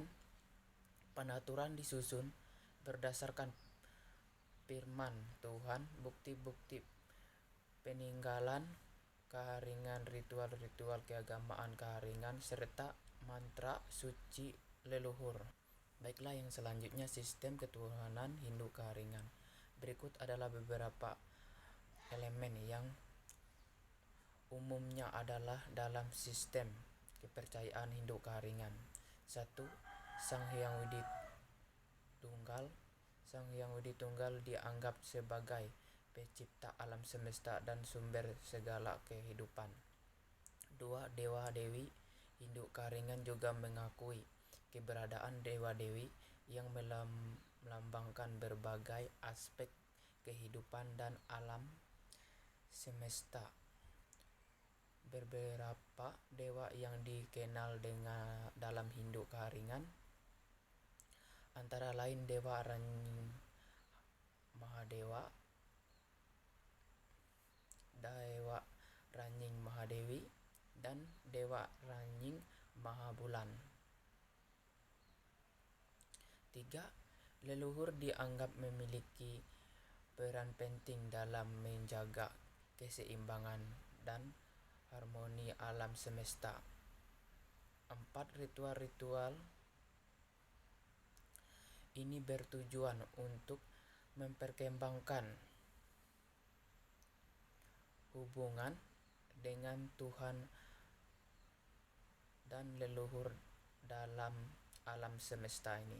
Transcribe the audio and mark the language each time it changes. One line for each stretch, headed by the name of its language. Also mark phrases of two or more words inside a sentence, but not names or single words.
Indonesian: Penaturan disusun berdasarkan firman Tuhan, bukti-bukti peninggalan Keharingan, ritual-ritual keagamaan Keharingan, serta mantra suci leluhur. Baiklah, yang selanjutnya, sistem ketuhanan Hindu Keharingan. Berikut adalah beberapa elemen yang umumnya adalah dalam sistem kepercayaan Hindu Keharingan. 1. Sang Hyang Widi Tunggal. Sang Hyang Widi Tunggal dianggap sebagai pencipta alam semesta dan sumber segala kehidupan. 2. Dewa-dewi Hindu Keharingan juga mengakui keberadaan dewa-dewi yang melambangkan berbagai aspek kehidupan dan alam semesta. Beberapa dewa yang dikenal dalam Hindu Keharingan antara lain Dewa Ranying Mahadewa, Dewa Ranying Mahadewi, dan Dewa Ranying Mahabulan. 3. Leluhur dianggap memiliki peran penting dalam menjaga keseimbangan dan harmoni alam semesta. 4. Ritual-ritual ini bertujuan untuk memperkembangkan hubungan dengan Tuhan dan leluhur dalam alam semesta ini.